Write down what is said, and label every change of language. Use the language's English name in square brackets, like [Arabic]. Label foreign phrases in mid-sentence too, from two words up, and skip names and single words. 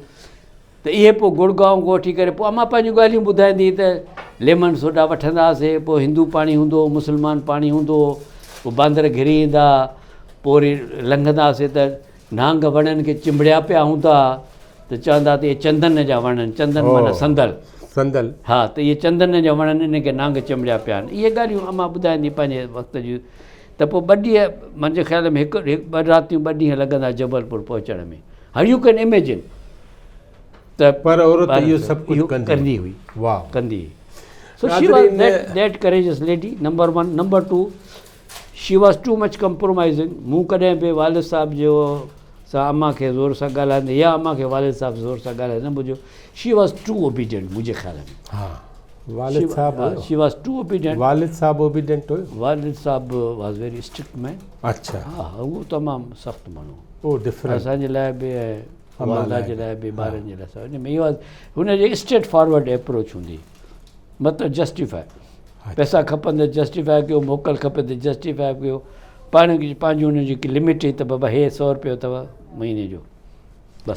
[Sindhi] त इहे पोइ गुड़गांव खां वठी करे पोइ अम्मा पंहिंजूं ॻाल्हियूं ॿुधाईंदी त लेमन सोडा वठंदा हुआसीं, पोइ हिंदू पाणी हूंदो, मुस्लमान पाणी हूंदो, पोइ बांदर घिरी ईंदा, पोइ वरी लंघंदा हुआसीं त नांग वणनि खे चिंबड़िया पिया हूंदा, त चवंदा त इहे चंदन जा वण आहिनि. चंदन माना संदल. संदल, हा. त इहे चंदन जा वण आहिनि, इनखे नांग चिंबड़िया पिया आहिनि. इहे ॻाल्हियूं अम्मा ॿुधाईंदी पंहिंजे वक़्त जूं. त त पोइ 2 ॾींहं मुंहिंजे ख़्याल में 2 रातियूं 2 ॾींहं लॻंदा जबलपुर पहुचण में. [English] Here you can imagine त [Sindhi] पर औरत इहो सभु कुझु कंदी हुई. वाह. कंदी. [English] So she was that courageous lady, number 1. Number 2, she was too much compromising. [Sindhi] मूं कॾहिं बि वालिद साहब जो सां अम्मा खे ज़ोर सां ॻाल्हाईंदे या अम्मा खे वालिद साहब ज़ोर सां ॻाल्हाए न ॿुधो. [English] She was too obedient [Sindhi] मुंहिंजे ख़्याल में. हा वालिद साहब. [English] She was too obedient. [Sindhi] वालिद साहब obedient हुयो. वालिद साहब [English] was very strict man. [Sindhi] अच्छा. हा उहो तमामु सख़्तु माण्हू. [English] Oh different. [Sindhi] असांजे लाइ बि ऐं वालिदा जे लाइ बि ॿारनि जे लाइ इन में इहो हुनजी [English] straight forward approach [Sindhi] हूंदी. मतिलबु जस्टिफाए. पैसा खपनि त जस्टिफाए कयो, मोकल खपे त जस्टिफाए कयो. पंहिंजी हुनजी जेकी लिमिट हुई त बाबा हे 100 रुपयो अथव महीने जो बसि.